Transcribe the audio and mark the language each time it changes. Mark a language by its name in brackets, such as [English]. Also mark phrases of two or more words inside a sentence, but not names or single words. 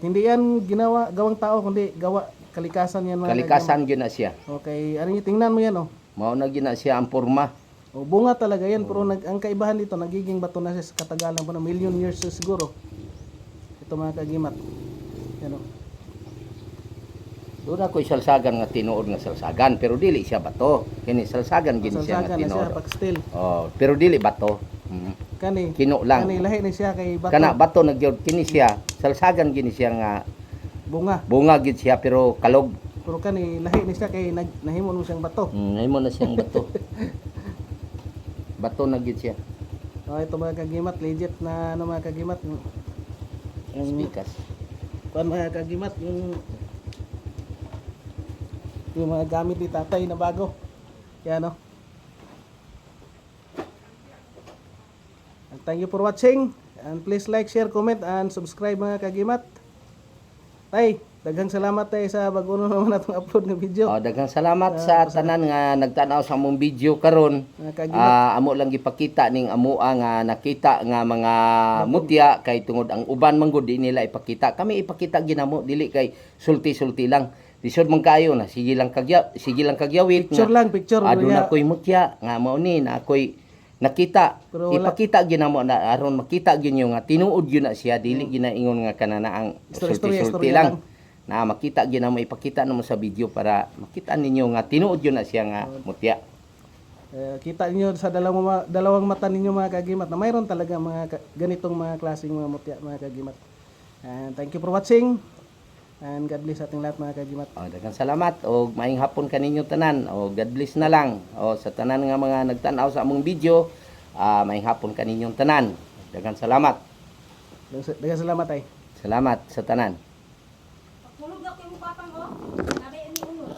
[Filipino] Hindi yan gawang tao, kundi kalikasan yan mga [Cebuano] Kalikasan gyud na siya. kagimat. [Filipino] Okay, ano yun, tingnan mo yan oh. [Cebuano] Mao na gyud na siya ang porma. [Filipino] O, bunga talaga yan, pero ang kaibahan dito, nagiging bato na siya sa katagalan pa ng [English] million years [Filipino] siguro. Ito mga kagimat. Yan o. [Cebuano] Doon ako salsagan nga tinuod nga salsagan pero dili siya bato. Kini salsagan gini siya nga Salsagan na siya, tinuod. pag still. Oh, pero dili bato. Kani, Kino lang. kani lahi na siya kay bato. Kana bato na gyud kini siya. Salsagan gini siya nga Bunga. bunga gyud siya pero kalog. Pero kani lahi na siya kay nahimo mo siyang bato. Himo na siyang bato. Bato na gyud siya. O, [Filipino] ito mga kagimat, legit na ano mga kagimat. Yung Spikas. kuan mga kagimat, yung mga gamit ni tatay na bago. Yan o. [English] And thank you for watching. And please like, share, comment, and subscribe [Filipino] mga kagimat. [Cebuano] Tay, daghang salamat tay sa bago naman natong upload ng video. Oh, daghang salamat sa tanan nga nagtan-aw sa among video karon. Mga kagimat. Amo lang gipakita ning amoa nga nakita nga mga mutya kay tungod ang uban man gud di nila ipakita. Kami ipakita ginamo dili kay sulti-sulti lang. Lisod man kayo na sige lang kagyawit Picture lang, picture. aduna koy mutya nga mao ni na ako'y nakita. Pero wala. Ipakita ginamo na aron makita ginyo nga tinuod gyud na siya dili ginaingon nga kanana ang Istorya sulti-sulti lang. Na makita ginamo ipakita namo sa video para makita ninyo nga tinuod yun na siya nga mutya. [Filipino] Kita niyo sa dalawang mata ninyo mga kagimat na mayroon talaga mga ganitong mga klaseng mga mutya mga kagimat. [English] And thank you for watching. And God bless [Filipino] ating lahat mga kagimat. [Cebuano] O, daghang salamat o maayong hapon kaninyo tanan o [English] God bless [Cebuano] na lang o sa tanan nga mga nagtan-aw sa among video maayong hapon kaninyong tanan. Daghang salamat. Daghang salamat ay. Salamat sa tanan. [Filipino] Tulog na ko yung papang ko. Sabi ni Uno.